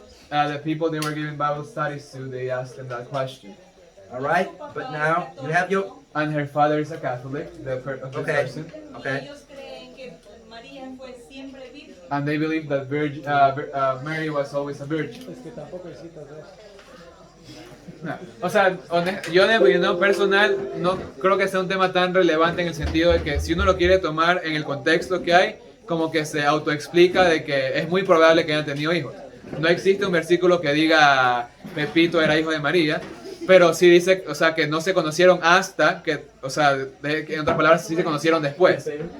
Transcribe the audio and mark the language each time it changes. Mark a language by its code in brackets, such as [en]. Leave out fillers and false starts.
[en] the people they were giving Bible studies to, they asked them that question. All right, but now you have your. And her father is a Catholic, the Okay. person. Okay. [es] Ellos creen que María fue siempre virgen. [en] And they believe that Mary was always a virgin. [es] No. O sea, yo de mi opinión personal no creo que sea un tema tan relevante en el sentido de que si uno lo quiere tomar en el contexto que hay, como que se autoexplica de que es muy probable que hayan tenido hijos. No existe un versículo que diga Pepito era hijo de María, pero sí dice, o sea, que no se conocieron hasta que, o sea, en otras palabras, sí se conocieron después.